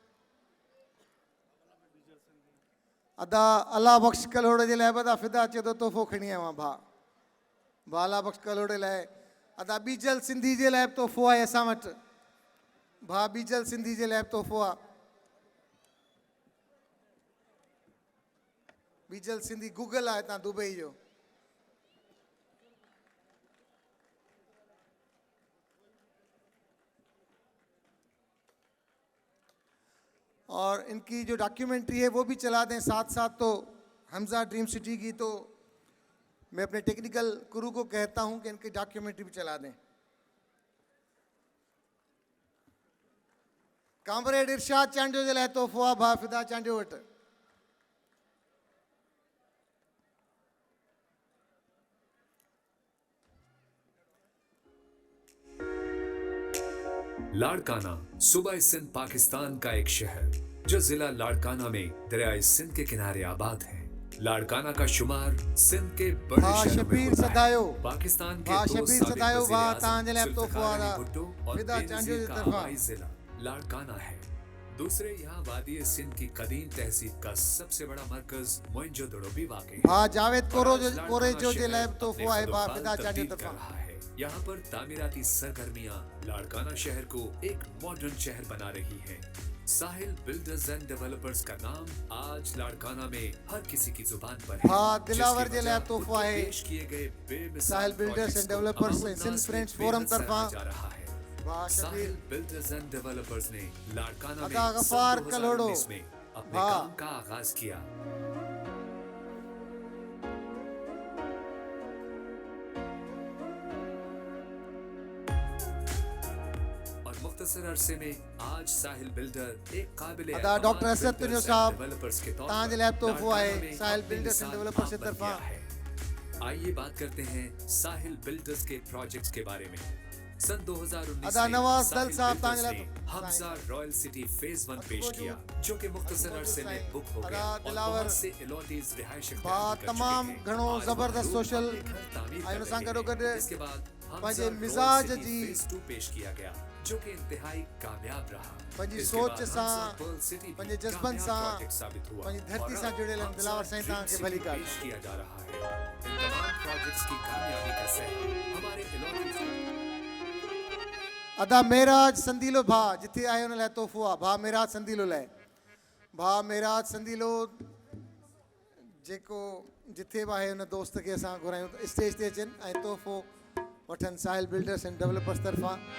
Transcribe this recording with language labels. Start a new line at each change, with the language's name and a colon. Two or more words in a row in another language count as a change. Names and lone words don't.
Sindhi: अदा अला बख़्श कलोड़े जे लाइ बि अदा फिदा अचे थो तोहफ़ो खणी आयो आहियां भाउ अला बख़्श कलोड़े लाइ अदा बीजल सिंधी जे लाइ बि तोहफ़ो आहे असां वटि भाउ बीजल सिंधी जे लाइ बि तोहफ़ो आहे बीजल सिंधी गूगल आहे हितां दुबई जो
Urdu: اور ان کی جو ڈاکیومنٹری ہے وہ بھی چلا دیں ساتھ ساتھ تو حمزہ ڈریم سٹی کی تو میں اپنے
English: technical crew
Urdu: کو کہتا ہوں کہ ان کی ڈاکیومنٹری بھی چلا دیں
Sindhi: कामरेड इरशाद चांडियो जे लाइ तोहफ़ो आहे भाउ फिदा चांडियो वटि
Urdu: لاڑکانہ صوبہ سندھ پاکستان کا ایک شہر جو ضلع لاڑکانہ میں دریائے سندھ کے کنارے آباد ہے. لاڑکانہ کا شمار سندھ کے بڑے شہروں میں ہوتا ہے. پاکستان کے دو سابق وزیرِ اعظم ذوالفقار علی بھٹو اور بے نظیر کا آبائی ضلع لاڑکانہ ہے. دوسرے یہاں وادی سندھ کی قدیم تہذیب کا سب سے بڑا مرکز موئن جو دڑو بھی واقع ہے.
Sindhi: जावेद कोरेजो जे लाइ तोहफ़ो आहे भाउ फिदा चांडियो तरफ़ां
Urdu: یہاں پر تعمیراتی سرگرمیاں لاڑکانہ شہر کو ایک ماڈرن شہر بنا رہی ہیں. ساحل بلڈرز اینڈ ڈیولپرز کا نام آج لاڑکانہ میں ہر کسی کی زبان پر ہے.
Sindhi: हाँ, दिलावर
Urdu: जिसकी
Sindhi: जे लाइ
Urdu: वजह
Sindhi: तोहफा
Urdu: उनके है। پیش کیے گئے بے مثال ساحل بلڈرز اینڈ پروجیکٹس کو डेवलपर्स अवाम
Sindhi: सिंध
Urdu: انیس میں
Sindhi: फ्रेंड्स फोरम
Urdu: बेहद
Sindhi: तरफा।
Urdu: سراہا جا رہا ہے.
Sindhi: वाह
Urdu: साहिल
Sindhi: शबीर,
Urdu: بلڈرز اینڈ ڈیولپرز نے لاڑکانہ میں
Sindhi: अदा गफार
Urdu: सन
Sindhi: कलोड़ो।
Urdu: 2019 میں اپنے
Sindhi: वाह।
Urdu: کام کا آغاز کیا. اور مختصر عرصے میں آج ساحل بلڈر ایک قابل
Sindhi: अदा डॉक्टर असद तुनियो साहब,
Urdu: ڈیولپرز کے طور
Sindhi: तव्हां जे
Urdu: पर
Sindhi: लाइ तोहफ़ो आहे
Urdu: لاڑکانہ میں
Sindhi: साहिल
Urdu: अपनी
Sindhi: बिल्डर्स एंड
Urdu: मिसाल
Sindhi: डेवलपर्स जे
Urdu: عام بن
Sindhi: तरफां।
Urdu: گیا ہے. آئیے بات کرتے ہیں ساحل بلڈرز کے پروجیکٹس کے بارے میں. سن 2019
Sindhi: अदा
Urdu: में
Sindhi: नवाज दल
Urdu: साहिल
Sindhi: साहब,
Urdu: बिल्डर्स
Sindhi: तव्हां जे लाइ
Urdu: ने
Sindhi: तो-
Urdu: حمزہ رائل سٹی فیز 1 پیش
Sindhi: मौजूद।
Urdu: کیا، جو کہ مختصر
Sindhi: मौजूद
Urdu: عرصے میں
Sindhi: साईं।
Urdu: بک ہو
Sindhi: अदा
Urdu: گیا اور
Sindhi: दिलावर,
Urdu: بہت سے الاٹیز رہائش
Sindhi: वाह, तमाम घणो ज़बरदस्त सोशल ऐं सां गॾोगॾु
Urdu: اس کے بعد
Sindhi: पंहिंजे
Urdu: हमजा
Sindhi: मिज़ाज
Urdu: रॉयल सिटी
Sindhi: जी
Urdu: فیز 2 پیش کیا گیا، جو کہ انتہائی کامیاب رہا.
Sindhi: पंहिंजी
Urdu: इसके
Sindhi: सोच
Urdu: बाद
Sindhi: सां,
Urdu: حمزہ پرل سٹی بھی
Sindhi: पंहिंजे जज़्बनि
Urdu: कामयाब
Sindhi: सां,
Urdu: پروجیکٹ ثابت ہوا
Sindhi: पंहिंजी धरती
Urdu: और
Sindhi: सां
Urdu: अब
Sindhi: जुड़ियल आहिनि।
Urdu: हमजा
Sindhi: दिलावर साईं,
Urdu: ड्रीम
Sindhi: तव्हांखे
Urdu: सिटी
Sindhi: भली कार।
Urdu: پیش کیا جا رہا ہے. ان تمام پروجیکٹس کی کامیابی کا سہ ہمارے الاٹیز
Sindhi: अदा मेराज संदीलो भा जिथे आयो हुन लाइ तोहफ़ो आहे। भा मेराज संदीलो लाइ, भा मेराज संदीलो जेको जिथे बि आहे हुन दोस्त खे असां घुरायूं त स्टेज ते अचनि ऐं तोहफ़ो वठनि साहिल बिल्डर्स एंड डेवलपर्स तरफ़ां।